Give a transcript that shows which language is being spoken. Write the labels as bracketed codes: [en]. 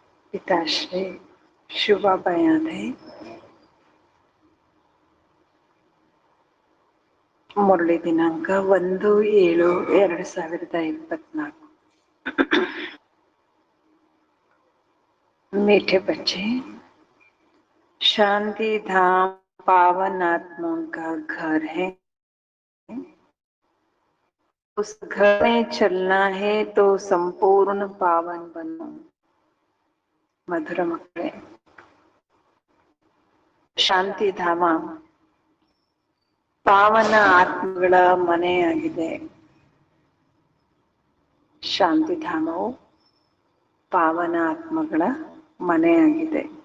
[kn] पिताश्री ಶಿವಬಯಾನೆ ಮುರಳಿ ದಿನಾಂಕ 1/7/2024। [hi] मीठे बच्चे, शांति धाम पावन आत्माओं का घर है। उस घर में चलना है तो संपूर्ण पावन बनो। [kn] मधुर मಕ್ಕಳೇ, ಶಾಂತಿ ಧಾಮ ಪಾವನ ಆತ್ಮಗಳ ಮನೆಯಾಗಿದೆ. ಶಾಂತಿ ಧಾಮವು ಪಾವನ ಆತ್ಮಗಳ ಮನೆಯಾಗಿದೆ.